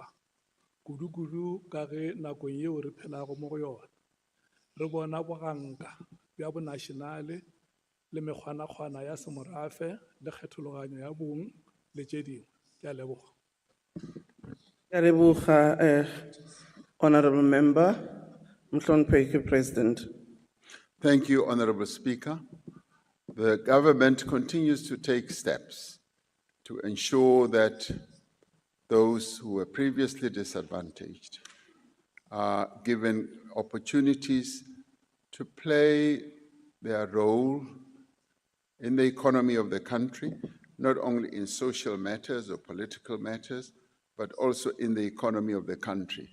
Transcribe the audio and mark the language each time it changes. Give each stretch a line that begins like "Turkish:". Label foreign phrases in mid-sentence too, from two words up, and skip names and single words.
Northern Sotho: Kudu-kudu ka ge nakong yeo re phelago mo go yona. Re bona boganka bja bonationale le mekgwana-kgwana ya semorafe le kgethologanyo ya bong le tše dingwe. Ke a leboga. Ke a leboga,
English: Honorable Member.
Zulu: Mhloniphehi President.
English: Thank you, Honorable Speaker. The government continues to take steps to ensure that those who were previously disadvantaged are given opportunities to play their role in the economy of the country, not only in social matters or political matters, but also in the economy of the country.